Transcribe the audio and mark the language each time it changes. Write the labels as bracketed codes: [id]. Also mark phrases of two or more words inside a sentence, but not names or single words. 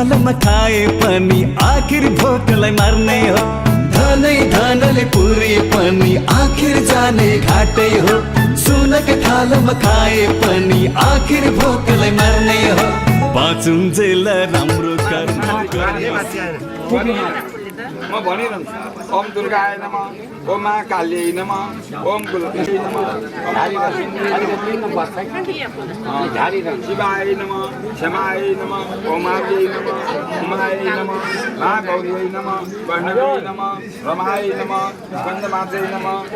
[ne] नखाए पनि आखिर भोकलाई मार्ने हो धनै धनले पुरे पनि आखिर जाने घाटै हो सुनका थालमा खाए पनि आखिर भोकलाई मार्ने हो बाँचुन्जेल राम्रो कर्म म भनिरहन्छु [sa] ओम दुर्गाय नमः ओम महाकाल्यै नमः ओम गुलकेशै नमः शिवाय नमः क्षमाय नमः ओमायै नमः उमायै नमः महागौर्यै नमः वर्णवै नमः रमाय नमः स्कन्दमात्रै नमः